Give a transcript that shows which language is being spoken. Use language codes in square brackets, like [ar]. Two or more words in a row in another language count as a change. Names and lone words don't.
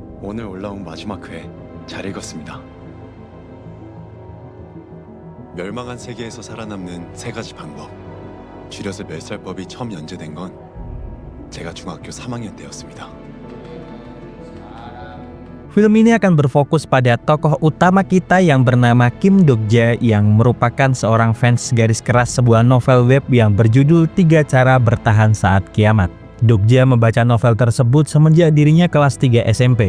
[ko] 오늘 올라온 마지막 회 잘 읽었습니다. 멸망한 세계에서 살아남는 세 가지 방법. 줄여서 멸살법이 처음 연재된 건 제가 중학교 3학년 때였습니다. [id] Film ini akan berfokus pada tokoh utama kita yang bernama Kim Dok-jae yang merupakan seorang fans garis keras sebuah novel web yang berjudul 3 Cara Bertahan Saat Kiamat. Dok-jae membaca novel tersebut semenjak dirinya kelas 3 SMP.